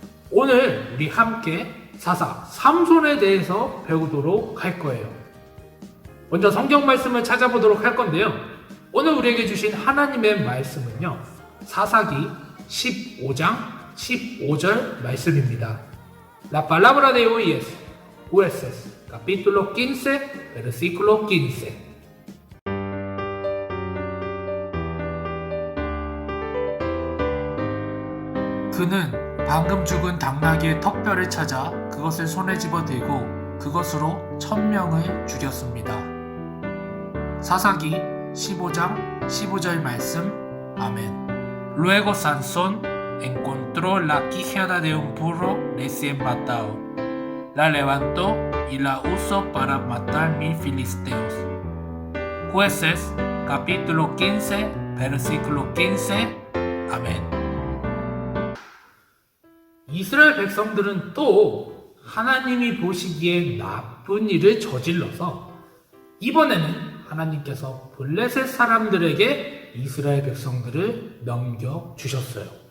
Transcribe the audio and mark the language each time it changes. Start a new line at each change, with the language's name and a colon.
Korean: 오늘 우리 함께 사사 삼손에 대해서 배우도록 할 거예요. 먼저 성경 말씀을 찾아보도록 할 건데요. 오늘 우리에게 주신 하나님의 말씀은요, 사사기 15장 15절 말씀입니다.
Spanish: La palabra de hoy es Jueces, capítulo 15, versículo 15.
Korean: 그는 방금 죽은 당나귀의 턱뼈를 찾아 그것을 손에 집어들고 그것으로 1000명을 죽였습니다. 사사기 15장 15절 말씀. 아멘.
Spanish: Luego Sansón encontró la quijada de un burro recién matado. La levantó y la usó para matar 1000 filisteos. Jueces, capítulo 15, versículo 15.
Korean: 아멘. 이스라엘 백성들은 또 하나님이 보시기에 나쁜 일을 저질러서 이번에는 하나님께서 블레셋 사람들에게 이스라엘 백성들을 넘겨주셨어요.